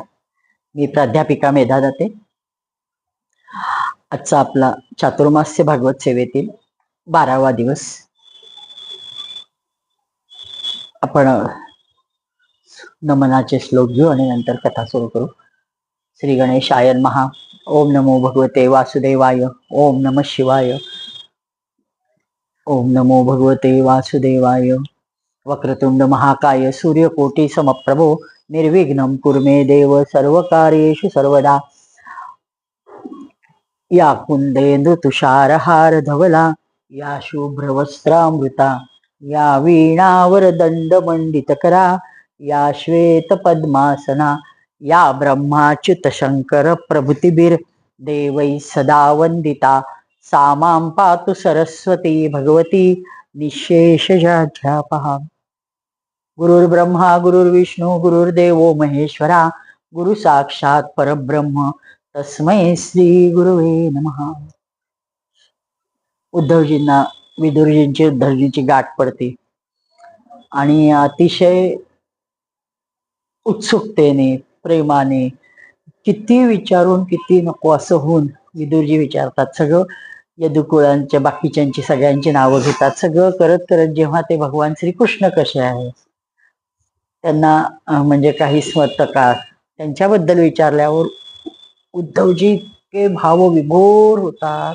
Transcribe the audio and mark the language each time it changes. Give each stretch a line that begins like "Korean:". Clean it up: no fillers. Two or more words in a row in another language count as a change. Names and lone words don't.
Marathi: मी प्राध्यापिका मेधा दाते. आजचा आपला चातुर्मास्य भागवत सेवेतील 12वा दिवस. आपण नमनाचे श्लोक घेऊ आणि नंतर कथा सुरू करू.
Sanskrit: श्री गणेशाय नमः. ओम नमो भगवते वासुदेवाय. ओम नमः शिवाय. ओम नमो भगवते वासुदेवाय. वक्रतुंड महाकाय सूर्यकोटि समप्रभो निर्विघ्नं कुरु मे देव सर्वकार्येषु सर्वदा. या कुंदेंदु तुषारहार धवला, या शुभ्रवस्त्रामृता, या वीणावर दंड मंडित करा, या श्वेत पद्मासना, या ब्रह्माच्युत शंकर प्रभृतिभिर देवै सदा वंदिता. सा मां पातु सरस्वती भगवती निःशेषजाध्यापहा. गुरुर्ब्रह्मा गुरुर्विष्णू गुरुर्देवो महेश्वरा. गुरु साक्षात परब्रह्म तस्मै श्री गुरुवे नमः.
Marathi: उद्धवजींना उद्धवजींची गाठ पडते आणि अतिशय उत्सुकतेने प्रेमाने किती विचारून किती नको असं होऊन विदुरजी विचारतात. सगळं यदुकुळांच्या बाकीच्यांची सगळ्यांची नावं घेतात. सगळं करत करत जेव्हा ते भगवान श्रीकृष्ण कसे आहे त्यांना म्हणजे काही स्मरतकार त्यांच्याबद्दल विचारल्यावर उद्धवजी इतके भावविभोर होतात.